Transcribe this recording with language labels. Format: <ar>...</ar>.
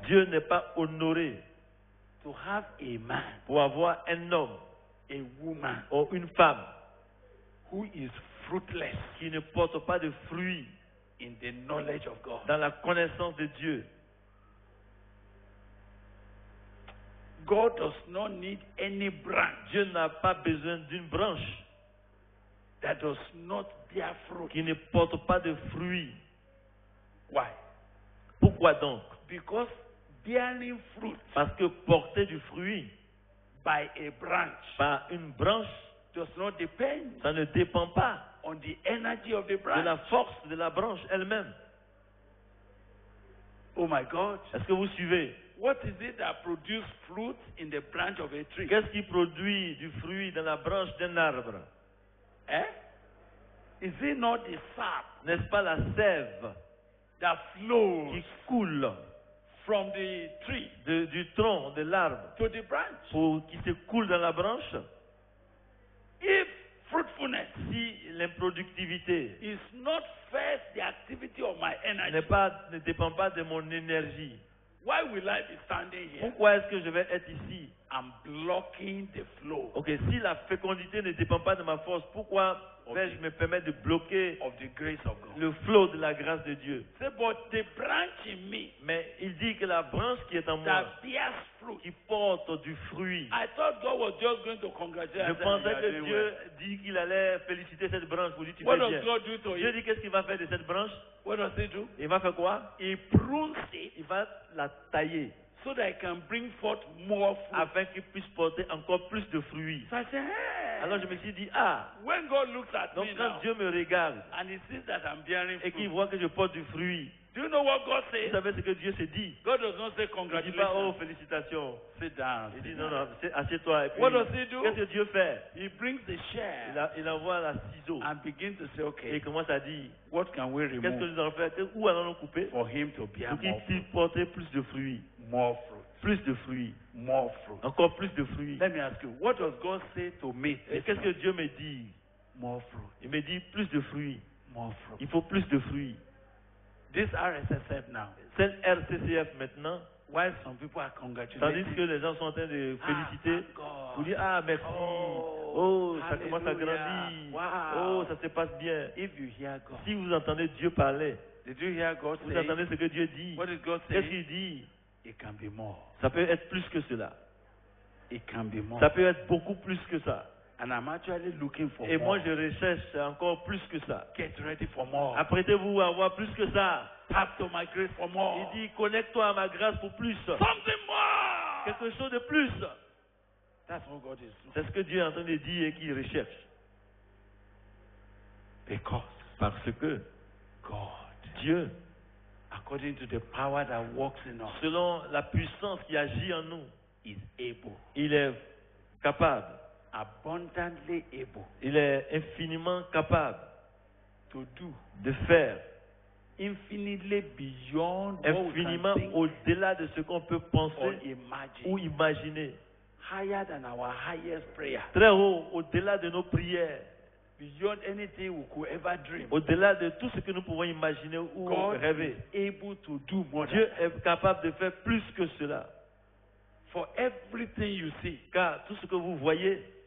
<fr>Dieu n'est pas honoré</fr> <en>to have a man,</en> <fr>pour avoir un homme</fr> <en>a woman</en> <fr>ou une femme</fr> <en>who is fruitless</en> <fr>qui ne porte pas de fruits</fr> <en>in the knowledge of God.</en> <fr>dans la connaissance de Dieu.</fr> <en>God does not need any branch</en> <fr>Dieu n'a pas besoin d'une branche</fr> <en>that does not bear fruit.</en> <fr>qui ne porte pas de fruits.</fr> <en>Why?</en> <fr>Pourquoi donc?</fr> <en>Because bearing fruit</en> <fr>Parce que porter du fruit</fr> <en>by a branch</en> <fr>par une branche,</fr> <en>does not depend</en> <fr>ça ne dépend pas</fr> <en>on the energy of the</en> <fr>de</fr> <en>branch.</en> <fr>la force de la branche elle-même.</fr> <en>Oh my God.</en> <fr>Est-ce que vous suivez?</fr> <en>What is it that produces fruit in the branch of a tree?</en> <fr>Qu'est-ce qui produit du fruit dans la branche d'un arbre?</fr> <en>Eh? Is it not the sap</en> <fr>N'est-ce pas la sève</fr> <en>that flows</en> <fr>qui coule</fr> <en>from the tree</en> <fr>du tronc de l'arbre</fr> <en>to the branch?</en> <fr>qui se coule dans la branche?</fr> <en>If fruitfulness</en> <fr>Si l'improductivité</fr> <en>is not first the activity of my energy,</en> <fr>ne dépend pas de mon énergie,</fr> <en>why will I be standing here?</en> <fr>pourquoi est-ce que je vais être ici?</fr> <en>I'm blocking the flow</en> <fr>Ok, si la fécondité ne dépend pas de ma force, pourquoi vais-je me permettre de bloquer</fr> <en>of the grace of God.</en> <fr>le flot de la grâce de Dieu?</fr> <en>Say, but the branch in me</en> <fr>Mais il dit que la branche qui est en moi,</fr> <en>that bears fruit.</en> <fr>qui porte du fruit,</fr> <en>I thought God was just going to congratulate.</en> <fr>je</fr> <en>and say,</en> <fr>pensais</fr> <en>"You are</en> <fr>que</fr> <en>doing</en> <fr>Dieu</fr> <en>well."</en> <fr>dit qu'il allait féliciter cette branche pour dire tu</fr> <en>What</en> <fr>fais</fr> <en>does</en> <fr>bien.</fr> <en>God do to</en> <fr>Dieu</fr> <en>it?</en> <fr>dit qu'est-ce qu'il va faire de cette branche?</fr> <en>What does He do?</en> <fr>Il va faire quoi?</fr> <en>He prunes it</en> <fr>Il va la tailler</fr> <en>so that it can bring forth more fruit.</en> <fr>afin qu'il puisse porter encore plus de fruits.</fr> <en>So I said, hey.</en> <fr>Alors je me suis dit, ah,</fr> <en>When God looks at</en> <fr>donc</fr> <en>me</en> <fr>quand</fr> <en>now</en> <fr>Dieu me regarde</fr> <en>and He sees that I'm bearing</en> <fr>et qu'il</fr> <en>fruit,</en> <fr>voit que je porte du fruit,</fr> <en>do you know what God</en> <fr>vous</fr> <en>says?</en> <fr>savez ce que Dieu se dit?</fr> <en>God does not say</en> <fr>Il dit pas, oh,</fr> <en>congratulations.</en> <fr>félicitations.</fr> <en>Sit down.</en> <fr>Il dit,</fr> <en>sit</en> <fr>non,</fr> <en>down.</en> <fr>non, assieds-toi. Et puis,</fr> <en>What does He do?</en> <fr>qu'est-ce que Dieu fait?</fr> <en>He brings the share</en> <fr>Il envoie la ciseau</fr> <en>and begins to say,</en> <fr>et</fr> <en>okay,</en> <fr>il commence à dire,</fr> <en>what can we</en> <fr>qu'est-ce que</fr> <en>remove</en> <fr>nous allons faire? Où allons-nous couper</fr> <en>for Him to bear</en> <fr>pour qu'il</fr> <en>more</en> <fr>puisse</fr> <en>fruit?</en> <fr>porter plus de fruits?</fr> <en>More fruit.</en> <fr>Plus de fruits.</fr> <en>More fruit.</en> <fr>Encore plus de fruits.</fr> <en>Let me ask you, what does God say to me?</en> <fr>Et qu'est-ce que Dieu me dit?</fr> <en>More fruit.</en> <fr>Il me dit plus de fruits.</fr> <en>More fruit.</en> <fr>Il faut plus de fruits.</fr> <en>This RSSF now,</en> <fr>C'est RCCF maintenant,</fr> <en>while some people are</en> <fr>tandis</fr> <en>congratulating,</en> <fr>que les gens sont en train de féliciter</fr> <en>thank God.</en> <fr>pour dire, ah, merci. Oh, Oh, ça commence à</fr> <en>hallelujah.</en> <fr>grandir.</fr> <en>Wow.</en> <fr>Oh, ça se passe bien.</fr> <en>If you hear God,</en> <fr>Si vous entendez Dieu parler,</fr> <en>did you hear God</en> <fr>vous</fr> <en>say?</en> <fr>entendez ce que Dieu dit.</fr> <en>What did God</en> <fr>Qu'est-ce</fr> <en>say?</en> <fr>qu'il dit?</fr> <en>It can be more.</en> <fr>Ça peut être plus que cela.</fr> <en>It can be more.</en> <fr>Ça peut être beaucoup plus que ça.</fr> <en>And I'm actually looking for</en> <fr>Et</fr> <en>more.</en> <fr>moi, je recherche encore plus que ça.</fr> <en>Get ready for more.</en> <fr>Apprêtez-vous à avoir plus que ça.</fr> <en>Tap to my grace for more.</en> <fr>Il dit, connecte-toi à ma grâce pour plus.</fr> <en>Something more.</en> <fr>Quelque chose de plus.</fr> <en>That's what God is doing.</en> <fr>C'est ce que Dieu est en train de dire et qu'il recherche.</fr> <en>Because</en> <fr>Parce que</fr> <en>God,</en> <fr>Dieu,</fr> <en>according to the power that works in us,</en> <fr>selon la puissance qui agit en nous,</fr> <en>is able,</en> <fr>il est capable.</fr> <en>abundantly able,</en> <fr>Il est infiniment capable</fr> <en>to do</en> <fr>de faire</fr> <en>infinitely beyond what we</en> <fr>infiniment</fr> <en>can think</en> <fr>au-delà de ce qu'on peut</fr> <en>or</en> <fr>penser</fr> <en>imagine,</en> <fr>ou imaginer.</fr> <en>higher than our highest prayer,</en> <fr>Très haut, au-delà de nos prières,</fr> <en>beyond anything we could ever dream.</en> <fr>au-delà de tout ce que nous pouvons imaginer ou</fr> <en>God</en> <fr>rêver.</fr> <en>is able to do more than</en> <fr>Dieu</fr> <en>that.</en> <fr>est capable de faire plus que cela.</fr> <en>For everything you see</en> <fr>Car tout ce que vous voyez</fr>